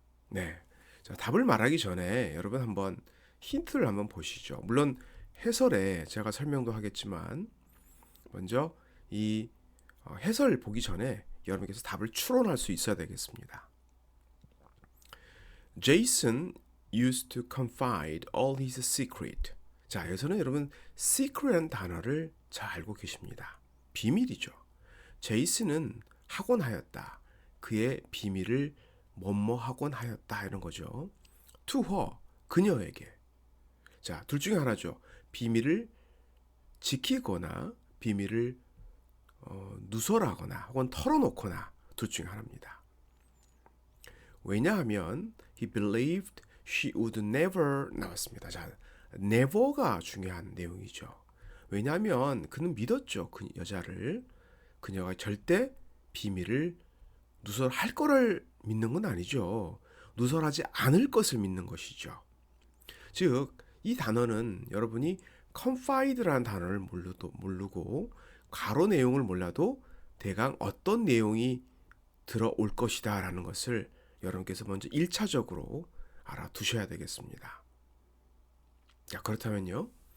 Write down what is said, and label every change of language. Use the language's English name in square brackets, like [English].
[Korean] 네. 자, 답을 말하기 전에 여러분 한번 힌트를 한번 보시죠. 물론 해설에 제가 설명도 하겠지만 먼저 이 해설 보기 전에 여러분께서 답을 추론할 수 있어야 되겠습니다. [English] Jason used to confide all his secret. [Korean] 자, 여기서는 여러분 secret이라는 단어를 잘 알고 계십니다. 비밀이죠. 제이슨은 하곤 하였다. 그의 비밀을 뭐뭐 하곤 하였다 이런 거죠. [English] To her, [Korean] 그녀에게. 자, 둘 중에 하나죠. 비밀을 지키거나 비밀을 누설하거나 혹은 털어놓거나 둘 중에 하나입니다. 왜냐하면 [English] he believed she would never [Korean] 나왔습니다. 자, never가 중요한 내용이죠. 왜냐하면 그는 믿었죠. 그 여자를. 그녀가 절대 비밀을 누설할 거를 믿는 건 아니죠. 누설하지 않을 것을 믿는 것이죠. 즉, 이 단어는 여러분이 confide라는 단어를 모르고 괄호 내용을 몰라도 대강 어떤 내용이 들어올 것이다 라는 것을 여러분께서 먼저 1차적으로 알아두셔야 되겠습니다. 자, 그렇다면요.